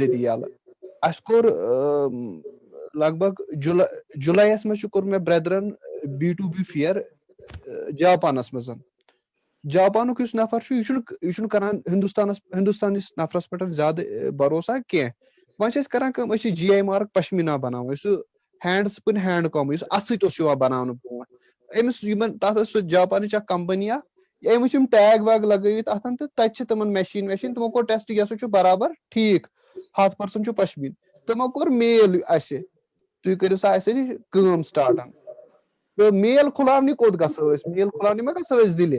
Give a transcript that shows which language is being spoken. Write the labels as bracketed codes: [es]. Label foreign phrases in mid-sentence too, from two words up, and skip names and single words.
[ks] ییٚتہِ یَلہٕ اَسہِ کوٚر لگ بگ جُلایَس منٛز چھُ کوٚر مےٚ برٛیدرَن [en] B2B fair [ks] جاپانَس منٛز جاپانُک یُس نفر چھُ یہِ چھُنہٕ کران ہِندُستانِس نفرس پٮ۪ٹھ زیادٕ بروسا کینٛہہ وۄنۍ چھِ أسۍ کران کٲم أسۍ چھِ [en] GI mark [ks] پشمیٖنا بناوان یُس سُہ [en] hand spin hand [ks] کام یُس اَتھٕ سۭتۍ اوس یِوان بناونہٕ برونٛٹھ أمِس یِمن تَتھ ٲس سُہ جاپانٕچ اکھ کمپنی اکھ أمۍ وٕچھ یِم ٹیگ ویگ لگٲوِتھ اتھن تہٕ تَتہِ چھِ تِمن مشیٖن تِمو کوٚر ٹیسٹ یہِ ہسا چھُ برابر ٹھیٖک 100% چھُ پشمیٖن تِمو کوٚر میل اَسہِ تُہۍ کٔرِو سا اَسہِ کٲم سٹارٹ تہٕ میل کھُلاونہِ کوٚت گژھو أسۍ میل کھُلاونہِ ما گژھو أسۍ دِلہِ